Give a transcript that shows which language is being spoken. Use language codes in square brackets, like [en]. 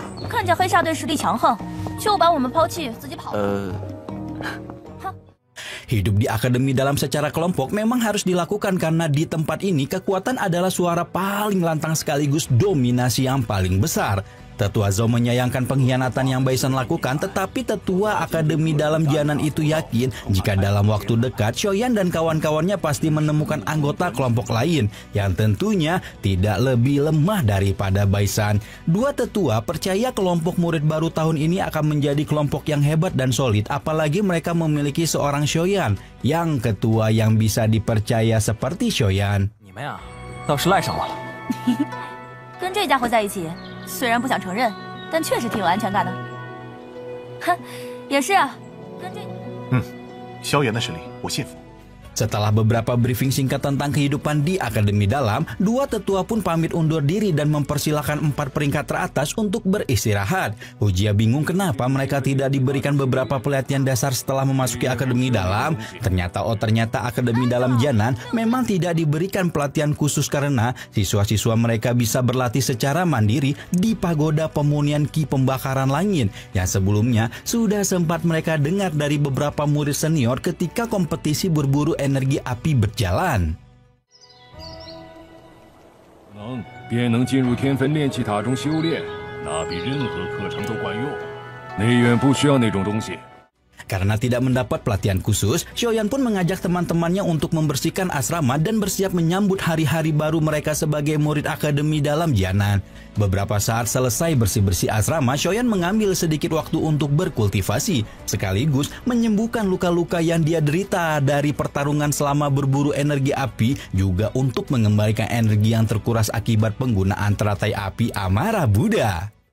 [zh] 看见黑下队实力强横，就把我们抛弃，自己跑。 [id] Hidup di akademi dalam secara kelompok memang harus dilakukan karena di tempat ini kekuatan adalah suara paling lantang sekaligus dominasi yang paling besar. Tetua Zhao menyayangkan pengkhianatan yang Baisan lakukan, tetapi Tetua Akademi Dalam Jianan itu yakin jika dalam waktu dekat Xiaoyan dan kawan-kawannya pasti menemukan anggota kelompok lain yang tentunya tidak lebih lemah daripada Baisan. Dua tetua percaya kelompok murid baru tahun ini akan menjadi kelompok yang hebat dan solid, apalagi mereka memiliki seorang Xiaoyan yang ketua yang bisa dipercaya seperti Xiaoyan. [zh] 你们呀，倒是赖上我了。跟这家伙在一起。虽然不想承认，但确实挺有安全感的。哼，也是啊，跟这…… 萧炎的实力我信服。 [id] Setelah beberapa briefing singkat tentang kehidupan di Akademi Dalam, dua tetua pun pamit undur diri dan mempersilahkan 4 peringkat teratas untuk beristirahat. Hu Jia bingung kenapa mereka tidak diberikan beberapa pelatihan dasar setelah memasuki Akademi Dalam. Ternyata Akademi Dalam Jianan memang tidak diberikan pelatihan khusus karena siswa-siswa mereka bisa berlatih secara mandiri di pagoda pemunian ki pembakaran langit yang sebelumnya sudah sempat mereka dengar dari beberapa murid senior ketika kompetisi berburu energi api berjalan. [zh] 便能进入天分炼气塔中修炼，那比任何课程都管用。内院不需要那种东西。 [id] Karena tidak mendapat pelatihan khusus, Xiaoyan pun mengajak teman-temannya untuk membersihkan asrama dan bersiap menyambut hari-hari baru mereka sebagai murid Akademi Dalam Jianan. Beberapa saat selesai bersih-bersih asrama, Xiaoyan mengambil sedikit waktu untuk berkultivasi, sekaligus menyembuhkan luka-luka yang dia derita dari pertarungan selama berburu energi api, juga untuk mengembalikan energi yang terkuras akibat penggunaan teratai api Amarah Buddha.